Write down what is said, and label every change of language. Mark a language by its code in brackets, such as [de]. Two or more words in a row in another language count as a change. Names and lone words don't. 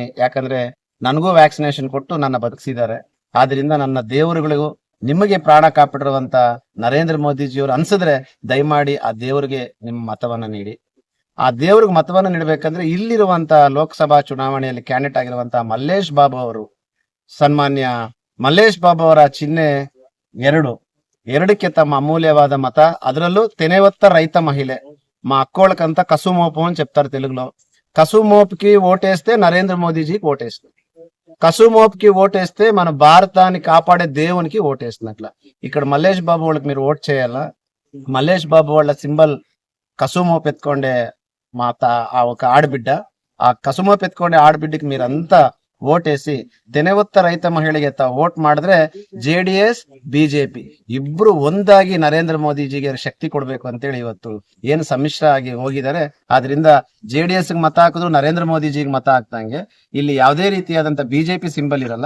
[kn] ಯಾಕಂದ್ರೆ ನನಗೂ ವ್ಯಾಕ್ಸಿನೇಷನ್ ಕೊಟ್ಟು ನನ್ನ ಬದುಕಿಸಿದ್ದಾರೆ. ಆದ್ರಿಂದ ನನ್ನ ದೇವರುಗಳಿಗೂ ನಿಮಗೆ ಪ್ರಾಣ ಕಾಪಾಡಿರುವಂತ ನರೇಂದ್ರ ಮೋದಿಜಿಯವರು ಅನ್ಸಿದ್ರೆ ದಯಮಾಡಿ ಆ ದೇವರಿಗೆ ನಿಮ್ಮ ಮತವನ್ನ ನೀಡಿ. ಆ ದೇವ್ರಿಗೆ ಮತವನ್ನ ನೀಡಬೇಕಂದ್ರೆ ಇಲ್ಲಿರುವಂತ ಲೋಕಸಭಾ ಚುನಾವಣೆಯಲ್ಲಿ ಕ್ಯಾಂಡಿಡೇಟ್ ಆಗಿರುವಂತ ಮಲ್ಲೇಶ್ ಬಾಬು ಅವರು, ಸನ್ಮಾನ್ಯ ಮಲ್ಲೇಶ್ ಬಾಬು ಅವರ ಚಿಹ್ನೆ 2ಕ್ಕೆ ತಮ್ಮ ಅಮೂಲ್ಯವಾದ ಮತ. ಅದರಲ್ಲೂ ತೆನೆವತ್ತ ರೈತ ಮಹಿಳ [te] మా అక్కోళ్ళకంతా కసుమోపు అని చెప్తారు తెలుగులో. కసుమోపుకి ఓటేస్తే నరేంద్ర మోదీజీకి ఓటేస్తుంది. కసుమోపుకి ఓటేస్తే మన భారతాన్ని కాపాడే దేవునికి ఓటేస్తున్నట్ల. ఇక్కడ మల్లేష్ బాబు వాళ్ళకి మీరు ఓట్ చేయాలా. మల్లేష్ బాబు వాళ్ళ సింబల్ కసుమోపు ఎత్తుకోండే ఆ ఒక ఆడబిడ్డ. ఆ కసుమోపు ఎత్తుకోండే ఆడబిడ్డకి మీరంతా [kn] ಓಟೇಸಿ ತೆನೆವತ್ತ ರೈತ ಮಹಿಳೆಗೆ ವೋಟ್ ಮಾಡಿದ್ರೆ JDS ಬಿಜೆಪಿ ಇಬ್ರು ಒಂದಾಗಿ ನರೇಂದ್ರ ಮೋದಿಜಿಗೆ ಶಕ್ತಿ ಕೊಡ್ಬೇಕು ಅಂತೇಳಿ ಇವತ್ತು ಏನು ಸಮ್ಮಿಶ್ರ ಆಗಿ ಹೋಗಿದ್ದಾರೆ. ಆದ್ರಿಂದ JDS ಗೆ ಮತ ಹಾಕಿದ್ರು ನರೇಂದ್ರ ಮೋದಿಜಿಗೆ ಮತ ಹಾಕ್ದಂಗೆ ಇಲ್ಲಿ ಯಾವುದೇ ರೀತಿಯಾದಂತ ಬಿಜೆಪಿ ಸಿಂಬಲ್ ಇರಲ್ಲ.